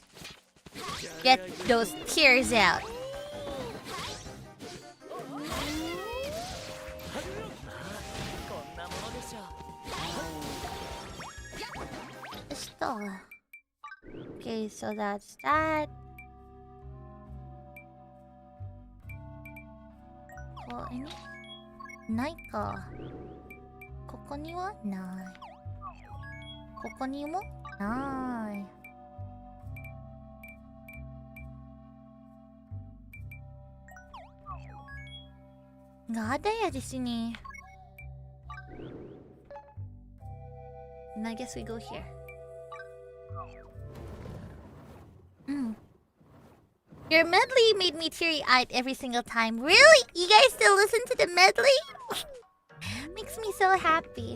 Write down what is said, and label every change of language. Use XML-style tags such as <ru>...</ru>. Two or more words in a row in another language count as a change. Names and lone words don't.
<en>Get those tears out. Okay, so that's that. Oh, any?</en> <ja>ないか。ここにはない。ここにもない。</ja> <id>Nggak ada ya di sini.</id> <en>And I guess we go here. Your medley made me teary-eyed every single time. Really? You guys still listen to the medley? Makes me so happy.</en>